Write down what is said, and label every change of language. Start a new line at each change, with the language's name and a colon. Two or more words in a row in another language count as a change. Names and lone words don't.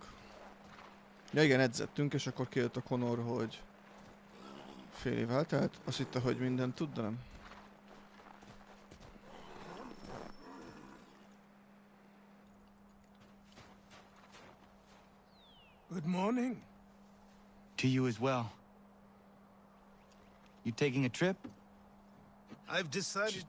Hungarian: Ja igen, edzettünk, és akkor kijött a Connor, hogy fél év eltelt. Azt hitte, hogy mindent tud, de nem.
English: Good morning. To you as well. You taking a trip? I've decided to